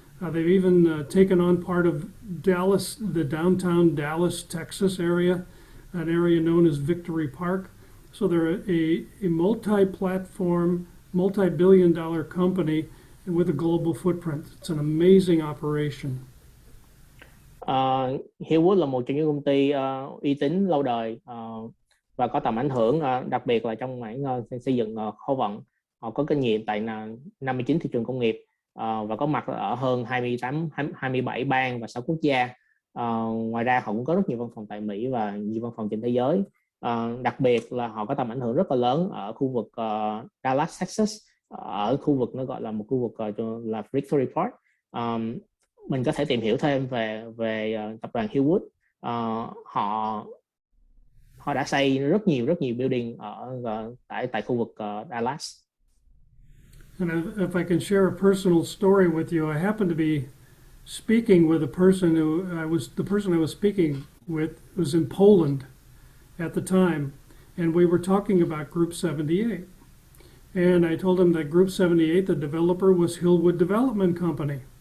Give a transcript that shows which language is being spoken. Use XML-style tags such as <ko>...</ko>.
<en>They've even taken on part of Dallas, the downtown Dallas, Texas area, an area known as Victory Park. So they're a multi-platform, multi-billion-dollar company with a global footprint. It's an amazing operation.</en> <vi>Hillwood là một trong những công ty uy tín lâu đời và có tầm ảnh hưởng, đặc biệt là trong mảng xây dựng kho vận. Họ có kinh nghiệm tại 59 thị trường công nghiệp và có mặt ở hơn 27 bang và 6 quốc gia. Ngoài ra họ cũng có rất nhiều văn phòng tại Mỹ và nhiều văn phòng trên thế giới. Đặc biệt là họ có tầm ảnh hưởng rất là lớn ở khu vực Dallas, Texas, ở khu vực nó gọi là một khu vực là Victory Park. Mình có thể tìm hiểu thêm về tập đoàn Hillwood. Họ đã xây rất nhiều building tại khu vực Dallas.</vi> <en>And if I can share a personal story with you, I happened to be speaking with the person I was speaking with was in Poland at the time, and we were talking about Group 78. And I told him that Group 78, the developer, was Hillwood Development Company.</en>